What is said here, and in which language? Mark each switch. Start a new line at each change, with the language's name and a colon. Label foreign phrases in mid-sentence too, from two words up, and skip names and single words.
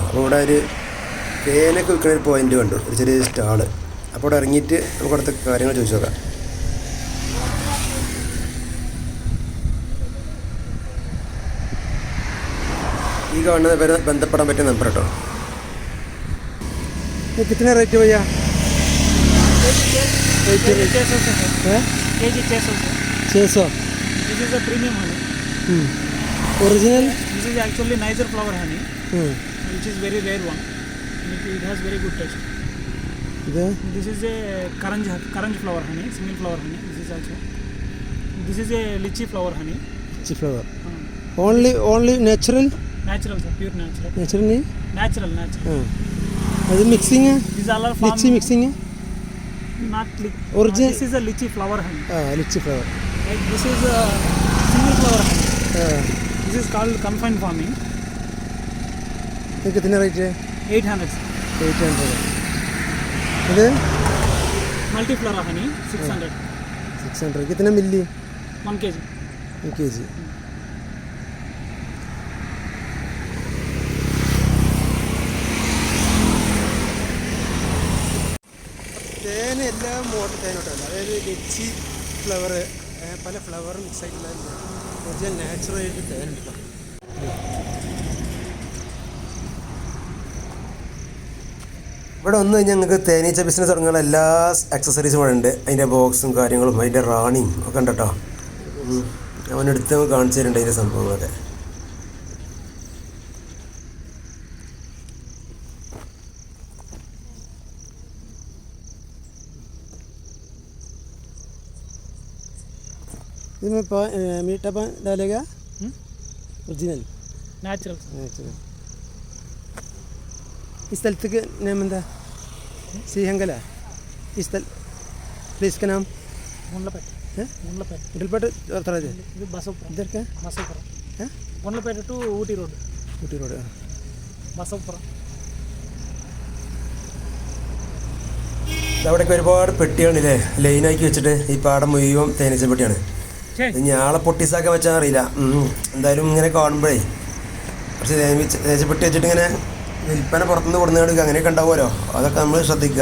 Malayalam: അപ്പോൾ ഇവിടെ ഒരു തേനൊക്കെ വിൽക്കുന്ന ഒരു പോയിൻ്റ് കണ്ടു, ഒരു ചെറിയ സ്റ്റാള്. അപ്പോൾ ഇവിടെ ഇറങ്ങിയിട്ട് നമുക്ക് അടുത്ത കാര്യങ്ങൾ ചോദിച്ചു നോക്കാം. ഈ കാണുന്നത് പേര് ബന്ധപ്പെടാൻ പറ്റിയ നമ്പർ കേട്ടോ.
Hindi: कितने रेट भैया? KG 600.
English: This is a premium honey. Original? This is actually Niger flower honey, which is very rare one. It has very good taste. This is a Karanj flower honey, single flower honey. This is a lychee flower honey. Lychee flower. Only natural? Natural, sir, pure natural. Natural? Natural. Is it mixing? These are all farm. Lychee mixing? Not Original? This is a lychee flower honey. Lychee flower. Like this is a single flower honey. This is called confined farming.
Hindi: कितने रेट है? 800.
Malayalam: 800. ഇത്
English: Multiflora honey 600.
Hindi: 600. कितने मिली?
English: 1 kg. 1 kg.
Malayalam: തേൻ എല്ലാ മോഡൽ തേനോട്ടല്ല, അതായത്
English: lychee flower,
Malayalam: പല
English: flower mix
Malayalam: ആയിട്ടുള്ള
English: original natural
Malayalam: ആയിട്ട് തേൻ എടുക്കാം. ഇവിടെ വന്നു കഴിഞ്ഞാൽ ഞങ്ങൾക്ക് തേനീച്ച ബിസിനസ് തുടങ്ങാനുള്ള എല്ലാ അക്സസറീസും ഇവിടെ ഉണ്ട്. അതിൻ്റെ ബോക്സും കാര്യങ്ങളും അതിൻ്റെ റാണിയും ഒക്കെ ഉണ്ട് കേട്ടോ. അവനെടുത്ത് കാണിച്ചു തരുന്നുണ്ട് അതിൻ്റെ സംഭവങ്ങളൊക്കെ.
Hindi: इसमें मीठा पान डालेगा? ओरिजिनल Natural. इस स्थल के नाम എന്താ?
Malayalam: സിഹങ്കല.
Hindi: इस स्थल प्लेस का नाम? Gunlapet. गुंडलपेट और
English: This is Basavpura.
Hindi: इधर का?
English: Basavpura. Gunlapet to Ooty Road.
Malayalam: ഊട്ടി റോഡ്. Basavpura. അവിടെയൊക്കെ ഒരുപാട് പെട്ടികളില്ലേ ലൈനാക്കി വെച്ചിട്ട് ഈ പാടം മുഴുവൻ തേനീച്ച പെട്ടിയാണ്. ഇനി ആളെ പൊട്ടിസാക്കാൻ വെച്ചാൽ അറിയില്ല. എന്തായാലും ഇങ്ങനെ കാണുമ്പോഴേ കുറച്ച് തേനീച്ചപ്പെട്ടി വെച്ചിട്ട് ഇങ്ങനെ വിൽപ്പന പുറത്തുനിന്ന് കൊടുക്കുക അങ്ങനെയൊക്കെ ഉണ്ടാവുമല്ലോ, അതൊക്കെ നമ്മൾ ശ്രദ്ധിക്കുക.